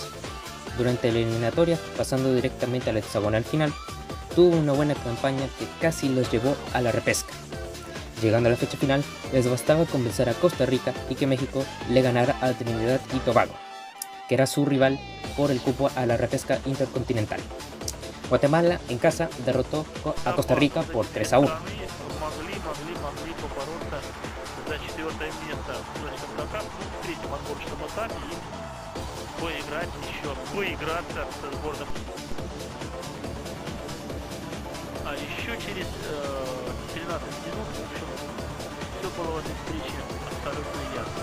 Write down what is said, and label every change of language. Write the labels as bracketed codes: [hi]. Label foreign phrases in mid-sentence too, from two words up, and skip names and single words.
[es] Durante la eliminatoria, pasando directamente al hexagonal final, tuvo una buena campaña que casi los llevó a la repesca. Llegando a la fecha final, les bastaba convencer a Costa Rica y que México le ganara a Trinidad y Tobago, que era su rival por el cupo a la repesca intercontinental. Guatemala en casa derrotó a Costa Rica por 3-1. [ru] могли побороться за 4-е место в зоне КонКАКАФ в третьем отборочном этапе и поиграться со сборной. А еще через 13 минут, в общем, все было в этой встрече абсолютно ясно.